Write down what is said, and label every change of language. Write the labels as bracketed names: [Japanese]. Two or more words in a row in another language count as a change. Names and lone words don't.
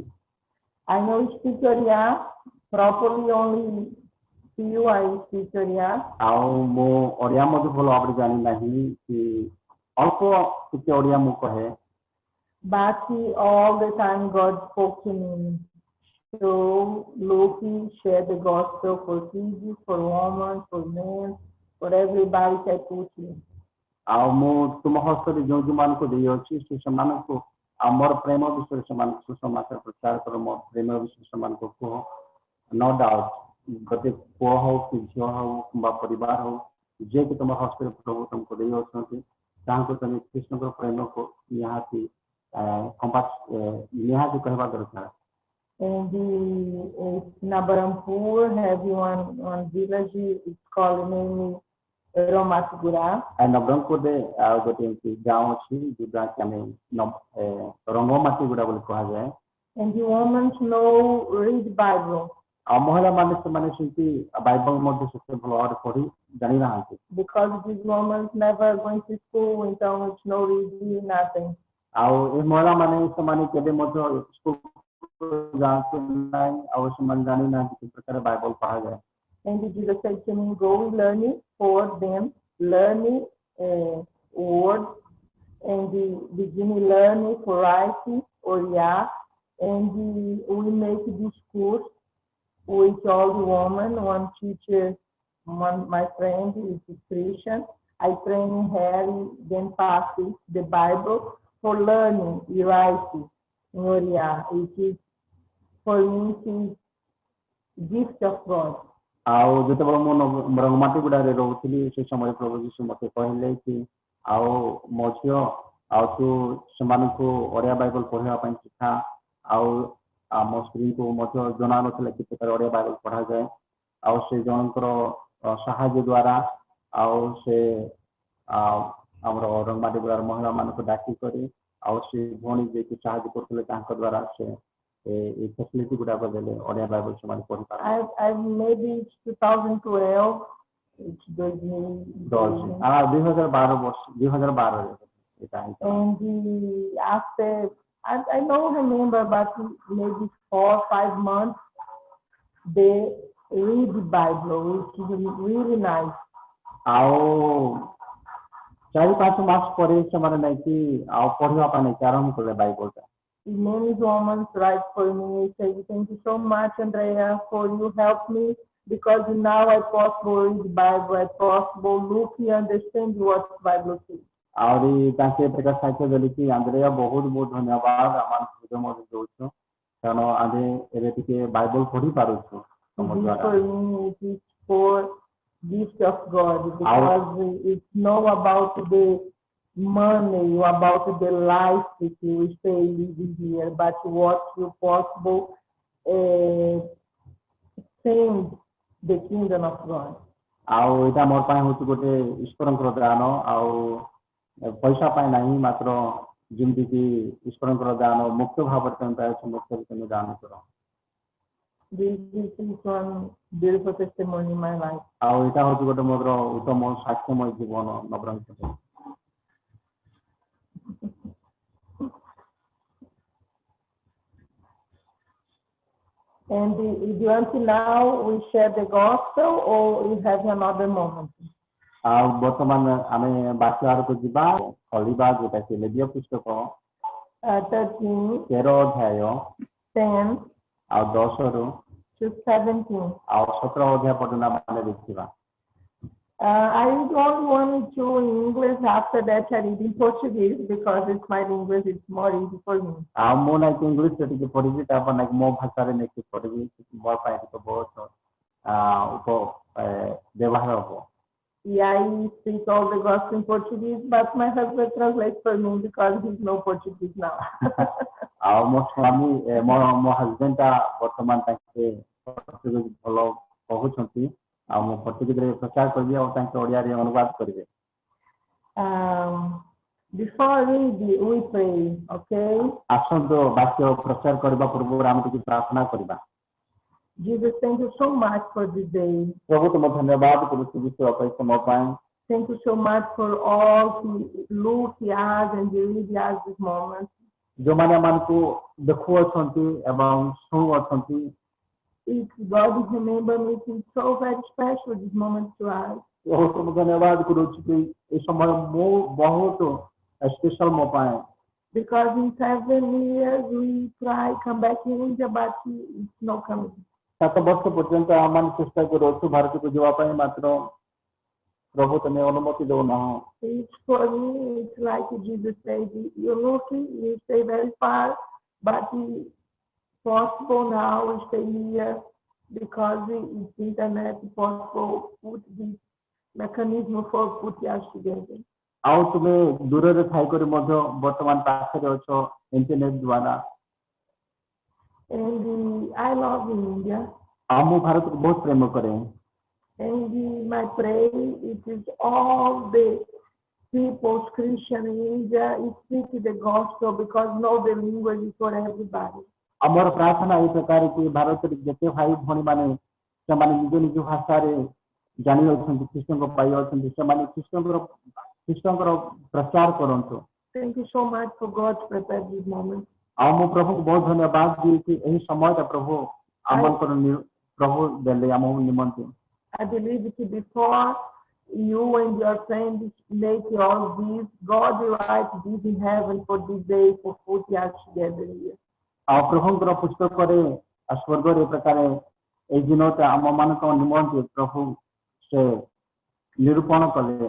[English] I know speak Oriya properly only few I speak Oriya. [Odia] ଆଉ ମୁଁ ଓଡ଼ିଆ ମଧ୍ୟ ଭଲ ଭାବରେ ଜାଣି ନାହିଁ କି ଅଳ୍ପ ଟିକେ ଓଡ଼ିଆ ମୁଁ କହେ [English] But all the time God spoke to me. So Loki share the gospel for kids, for women, for men, for everybody that put in. [Odia] ଆଉ ମୁଁ ତୁମ ହସ୍ତରେ ଯେଉଁ ଯେଉଁମାନଙ୍କୁ ଦେଇଅଛି ସେ ସେମାନଙ୍କୁ ଆମର ପ୍ରେମ ବିଷୟରେ ସେମାନଙ୍କୁ ସୁସମାଚାର ପ୍ରଚାର କର ମୋ ପ୍ରେମ ବିଷୟରେ ସେମାନଙ୍କୁ କୁହ [English] no doubt [Odia] ଗୋଟେ ପୁଅ ହଉ କି ଝିଅ ହଉ କିମ୍ବା ପରିବାର ହଉ ଯିଏକି ତୁମ ହସ୍ତରେ ପ୍ରଭୁ ତୁମକୁ ଦେଇଅଛନ୍ତି ତାହାଙ୍କୁ ତୁମେ କୃଷ୍ଣଙ୍କର ପ୍ରେମକୁ ନିହାତି ନିହାତି କହିବା ଦରକାର [English] And Nabarampur have one village, it's called name Romatgura. [Odia] And Nabarampur ଆଉ ଗୋଟେ ଏମିତି ଗାଁ ଅଛି ଯୋଉଟାକି ଆମେ ରଙ୍ଗମାଟିଗୁଡ଼ା ବୋଲି କୁହାଯାଏ [English] And the women know read Bible. [Odia] ଆଉ ମହିଳାମାନେ ସେମାନେ ସେମିତି ବାଇବଲ ମଧ୍ୟ ସେତେ ଭଲ ଭାବରେ ପଢ଼ି ଜାଣିନାହାନ୍ତି [English] Because these women never going to school without no reading nothing. [Odia] ଆଉ ଏ ମହିଳାମାନେ ସେମାନେ କେବେ ମଧ୍ୟ ସ୍କୁଲ ଯାଆନ୍ତି ନାହିଁ ଆଉ ସେମାନେ ଜାଣିନାହାନ୍ତି କି ପ୍ରକାର ବାଇବଲ ପଢ଼ାଯାଏ [English] And Jesus said to me, go learning for them, learning words, and beginning learning for writing or and we make this course with all the women. One teacher, my friend is a Christian. I train her, then pass the Bible for learning, writing, it is for me it is gift of God. [Odia] ଆଉ ଯେତେବେଳେ ମୁଁ ରଙ୍ଗମାଟିଗୁଡ଼ାରେ ରହୁଥିଲି ସେ ସମୟରେ ପ୍ରଭୁ ଯୀଶୁ ମୋତେ କହିଲେ କି ଆଉ ମୋ ଝିଅ ଆଉ ତୁ ସେମାନଙ୍କୁ ଓଡ଼ିଆ ବାଇବଲ ପଢ଼ିବା ପାଇଁ ଶିଖା ଆଉ ଆମ ସ୍ତ୍ରୀଙ୍କୁ ମଧ୍ୟ ଜଣାନଥିଲା କି ପ୍ରକାର ଓଡ଼ିଆ ବାଇବଲ ପଢ଼ାଯାଏ ଆଉ ସେ ଜଣଙ୍କର ସାହାଯ୍ୟ ଦ୍ୱାରା ଆଉ ସେ ଆମର ରଙ୍ଗମାଟିଗୁଡ଼ାର ମହିଳାମାନଙ୍କୁ ଡାକି କରି ଆଉ ସେ ଭଉଣୀ ଯିଏକି ସାହାଯ୍ୟ କରୁଥିଲେ ତାଙ୍କ ଦ୍ୱାରା ସେ ଏ ଫ୍ୟାସିଲିଟି ଗୁଡ଼ାକ ଦେଲେ ଓଡ଼ିଆ ବାଇବଲ ସେମାନେ ପଢ଼ିପାରିବେ [English] maybe it's 2012 it's [Odia] 2012 ବର୍ଷ 2012 ଏଇଟା [English] and after I don't remember but maybe 4-5 months they read the Bible which is really nice. [Odia] ଆଉ 4-5 ମାସ ପରେ ସେମାନେ ନେଇକି ଆଉ ପଢ଼ିବା ପାଇଁ ନେଇକି ଆରମ୍ଭ କଲେ ବାଇବଲଟା [English] Many women write for me, say thank you so much Andrea for you help me because now I possible read the Bible, I possible look and understand what the Bible says. [Odia] ଆହୁରି ତାଙ୍କେ ପ୍ରକାଶ ସାହାଯ୍ୟ ଦେଲେ କି ଆନ୍ଦ୍ରେୟା ବହୁତ ବହୁତ ଧନ୍ୟବାଦ ଆମର ସୁଯୋଗ ମଧ୍ୟ ଦେଉଛୁ କାରଣ ଆମେ ଏବେ ଟିକେ ବାଇବଲ ପଢ଼ି ପାରୁଛୁ [English] It is for gift of God because it's not about the money, about the life that you stay living here, but what you possible send the kingdom of God. [Odia] ଆଉ ଏଇଟା ମୋର ପାଇଁ ହେଉଛି ଗୋଟେ ଈଶ୍ୱରଙ୍କର ଦାନ ଆଉ ପଇସା ପାଇଁ ନାହିଁ ମାତ୍ର ଯେମିତିକି ଈଶ୍ୱରଙ୍କର ଦାନ ମୁକ୍ତ ଭାବରେ ତମେ ପାଇଛ ମୁକ୍ତ ତମେ ଦାନ କର [English] This is one beautiful testimony in my life. [Odia] ଆଉ ଏଇଟା ହେଉଛି ଗୋଟେ ମୋର ଉତ୍ତମ ସାକ୍ଷ୍ୟମୟ ଜୀବନ ନବରଙ୍ଗପୁର [English] And do you want to now we share the gospel or you have another moment? [Odia] ଆଉ ବର୍ତ୍ତମାନ ଆମେ ବାକ୍ୟ ଆଡ଼କୁ ଯିବା ଖୋଲିବା ଯୋଉଟାକି ଲେବୀୟ ପୁସ୍ତକ 13 ଅଧ୍ୟାୟ [English] 10 [Odia] ଆଉ 10 [English] to 17 [Odia] ଆଉ 17 ଅଧ୍ୟାୟ ପର୍ଯ୍ୟନ୍ତ ଆମେ ଦେଖିବା [English] I don't want to in English after that I read in Portuguese because it's my English it's more easy for me. [Odia] ଆଉ ମୁଁ ନାଇଁ ଇଂଲିଶ ଟିକେ ପଢ଼ିବି ତାପରେ ନାଇଁ ମୋ ଭାଷାରେ ନେଇକି ପଢ଼ିବି ମୋ ପାଇଁ ଟିକେ ବହୁତ ବ୍ୟବହାର ହେବ [English] E I speak all the gospel in Portuguese, but my husband translates for me because he's no Portuguese now. [Odia] ଆଉ ମୋ ସ୍ୱାମୀ ମୋ ହଜବେଣ୍ଡଟା ବର୍ତ୍ତମାନ ତାଙ୍କେ ପର୍ତ୍ତୁଗୀଜ ଭଲ କହୁଛନ୍ତି ଆଉ ମୁଁ ପର୍ତ୍ତୁଗୀଜରେ ପ୍ରଚାର କରିବି ଆଉ ତାଙ୍କେ ଓଡ଼ିଆରେ ଅନୁବାଦ କରିବେ। [English] Before we pray, okay? [Odia] ଆସନ୍ତୁ ବାକ୍ୟ ପ୍ରଚାର କରିବା ପୂର୍ବରୁ ଆମେ ଟିକେ ପ୍ରାର୍ଥନା କରିବା। [English] Jesus, thank you so much for this day. [Odia] ପ୍ରଭୁ ତୁମ ଧନ୍ୟବାଦ କରୁଛୁ ବିଷୟ ପାଇଁ ସମୟ ପାଇଁ। [English] Thank you so much for all who look at and read at this moment. [Odia] ଯେଉଁମାନେ ଆମକୁ ଦେଖୁଅଛନ୍ତି ଏବଂ ଶୁଣୁଅଛନ୍ତି। [English] If God is remember me, it's so very special this moment to us. [Odia] ବହୁତ ଧନ୍ୟବାଦ କରୁଛୁ କି ଏ ସମୟ ମୁଁ ବହୁତ ସ୍ପେଶାଲ ମୋ ପାଇଁ। [English] Because in 7 years we try come back in India, but it's not coming. [Odia] 7 ବର୍ଷ ପର୍ଯ୍ୟନ୍ତ ଆମମାନେ ଚେଷ୍ଟା କରୁଅଛୁ ଭାରତକୁ ଯିବା ପାଇଁ ମାତ୍ର ପ୍ରଭୁ ତୁମେ ଅନୁମତି ଦେଉନାହଁ। [English] It's for me, it's like Jesus said, you look, you stay very far, but it's possible now we stay here because it's internet possible put this mechanism for put us together. [Odia] ଆଉ ତୁମେ ଦୂରରେ ଥାଇକରି ମଧ୍ୟ ବର୍ତ୍ତମାନ ପାଖରେ ଅଛ ଇଣ୍ଟରନେଟ ଦ୍ୱାରା। [English] And I love India. [Odia] ଆଉ ମୁଁ ଭାରତକୁ ବହୁତ ପ୍ରେମ କରେ। [English] And my prayer it is all the people Christian in India is speak the gospel because know the language for everybody. [Odia] ଆମର ପ୍ରାର୍ଥନା ଏହି ପ୍ରକାର କି ଭାରତରେ ଯେତେ ଭାଇ ଭଉଣୀ ମାନେ ସେମାନେ ନିଜ ନିଜ ଭାଷାରେ ଜାଣି ଅଛନ୍ତି ଖ୍ରୀଷ୍ଟଙ୍କ ପାଇ ଅଛନ୍ତି ସେମାନେ ଖ୍ରୀଷ୍ଟଙ୍କର ପ୍ରଚାର କରନ୍ତୁ। [English] Thank you so much for God prepare this moment. [Odia] ଆଉ ମୁଁ ପ୍ରଭୁକୁ ବହୁତ ଧନ୍ୟବାଦ ଦିଏ କି ଏହି ସମୟଟା ପ୍ରଭୁ ଆମଙ୍କର ପ୍ରଭୁ ଦେଲେ ଆମ ନିମନ୍ତେ। [English] I believe that before you and your friends make all this, God will write this in heaven for this day for 40 years together here. [Odia] ଆଉ ପ୍ରଭୁଙ୍କର ପୁସ୍ତକରେ ସ୍ୱର୍ଗରେ ପ୍ରକାର ଏହି ଦିନଟା ଆମମାନଙ୍କ ନିମନ୍ତେ ପ୍ରଭୁ ସେ ନିରୂପଣ କଲେ।